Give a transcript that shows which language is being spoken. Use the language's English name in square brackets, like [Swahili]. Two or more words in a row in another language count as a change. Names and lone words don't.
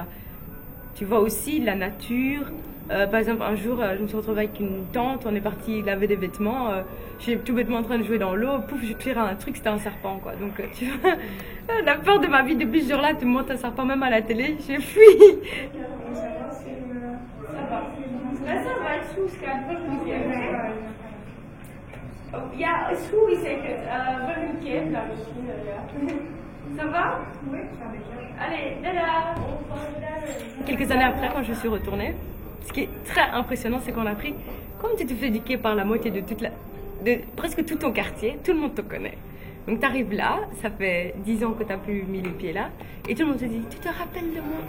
[French] Tu vois aussi la nature. Par exemple, un jour, je me suis retrouvée avec une tante, on est parti laver des vêtements. J'étais tout bêtement en train de jouer dans l'eau. Pouf, je tire un truc, c'était un serpent, quoi. Donc, tu vois, la peur de ma vie depuis ce jour-là, tu me montres un serpent même à la télé, j'ai fui. [Dutch] Ja, is goed, zeker. Wel een keer, dan misschien. [French] Ça va? Oui, ça va. Allez, dada. Quelques années après, quand je suis retournée, ce qui est très impressionnant, c'est qu'on a appris, comme tu te fais éduquer par la moitié de presque tout ton quartier, tout le monde te connaît. Donc tu arrives là, ça fait 10 ans que tu n'as plus mis les pieds là, et tout le monde te dit, tu te rappelles de moi?